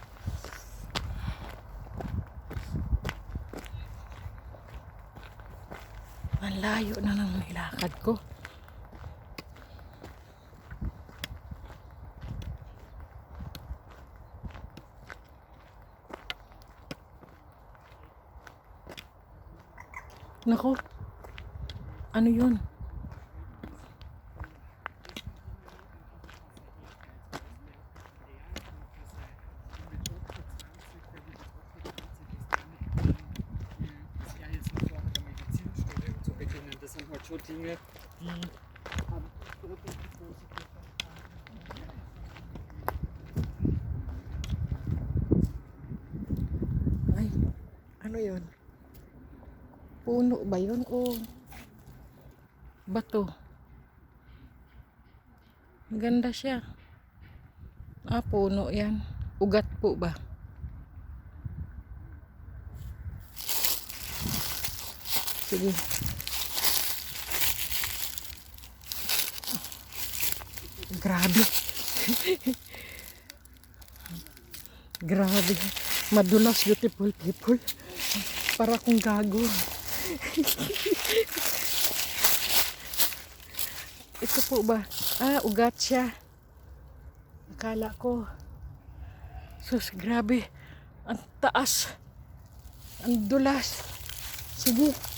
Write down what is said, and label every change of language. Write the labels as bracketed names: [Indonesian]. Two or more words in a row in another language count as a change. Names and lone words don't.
[Filipino] Ang layo na ng nilakad ko. Nako. Ano yun? [German] Das sind halt schon Dinge, die [Filipino] Ay, ano yun? Puno ba yun o bato? Maganda siya. Ah, puno yan. Ugat po ba? Sige. Grabe. Grabe. Madulas, [English] beautiful people. [Filipino] Para akong gago. Ito po ba? Ah, ugat siya. Akala ko. Sus, grabe. Ang taas. Ang dulas. Sige.